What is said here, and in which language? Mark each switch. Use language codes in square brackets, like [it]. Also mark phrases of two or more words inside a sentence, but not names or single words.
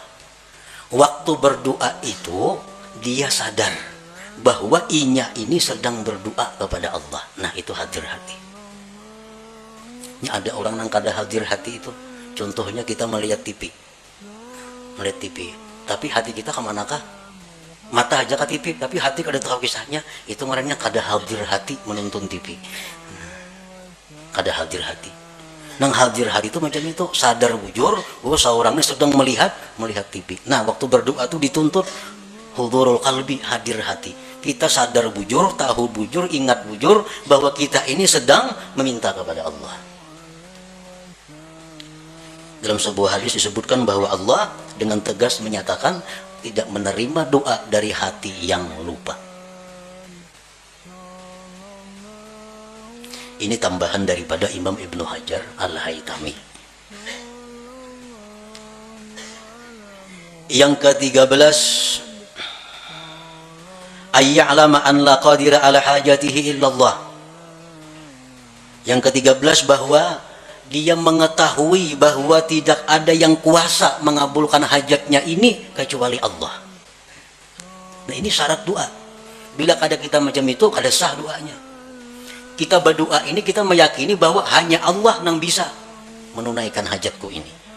[id] Waktu berdoa itu dia sadar bahwa inya ini sedang berdoa kepada Allah. Nah itu hadir hati. [bjn] Ini ada orang yang kada hadir hati itu. [id] Contohnya kita melihat TV, tapi hati kita kemanakah? [bjn] Mata aja ke TV, tapi hati kada tahu kisahnya. Itu namanya kada hadir hati menonton TV. Kada hadir hati. Nang hadir hati itu macam itu, sadar bujur bahwa seorang ini sedang melihat TV. [id] Nah waktu berdoa itu dituntut [ar] حضور القلب, [id] hadir hati. [bjn] Kita sadar bujur, tahu bujur, ingat bujur bahwa kita ini sedang meminta kepada Allah. [id] Dalam sebuah hadis disebutkan bahwa Allah dengan tegas menyatakan tidak menerima doa dari hati yang lupa. Ini tambahan daripada Imam Ibnu Hajar Al-Haytami. Yang ke-13, [ar] أن يعلم أن لا قادر على حاجته إلا الله. [id] Yang ke-13 bahwa dia mengetahui bahwa tidak ada yang kuasa mengabulkan hajatnya ini kecuali Allah. Nah ini syarat doa. Bila ada kita macam itu, kada sah doanya. Kita berdoa ini kita meyakini bahwa hanya Allah yang bisa menunaikan hajatku ini.